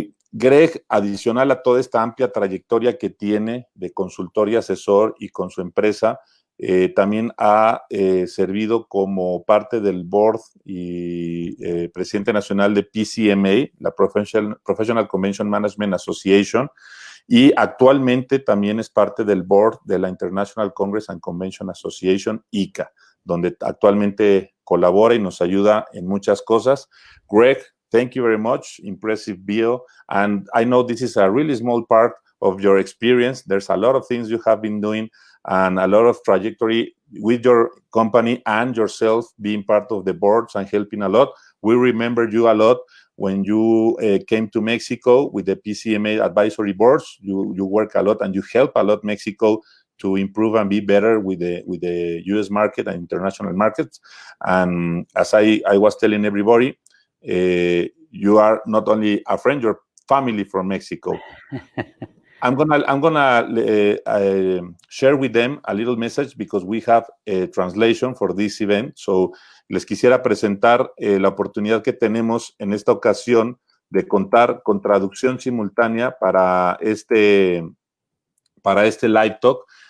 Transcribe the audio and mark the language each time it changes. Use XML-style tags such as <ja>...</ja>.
<es>Greg, adicional a toda esta amplia trayectoria que tiene de consultor y asesor y con su empresa, también ha servido como parte del board y presidente nacional de PCMA, la Professional Convention Management Association, y actualmente también es parte del board de la International Congress and Convention Association, ICA, donde actualmente colabora y nos ayuda en muchas cosas.</es> <en>Greg, thank you very much. Impressive bio. And I know this is a really small part of your experience. There's a lot of things you have been doing and a lot of trajectory with your company and yourself being part of the boards and helping a lot. We remember you a lot when you came to Mexico with the PCMA advisory boards. You work a lot and you help a lot Mexico to improve and be better with the U.S. market and international markets. And as I was telling everybody, you are not only a friend, you're family from Mexico. I'm gonna share with them a little message because we have a translation for this event.</en> <es>So les quisiera presentar la oportunidad que tenemos en esta ocasión de contar con traducción simultánea para este live talk.</es>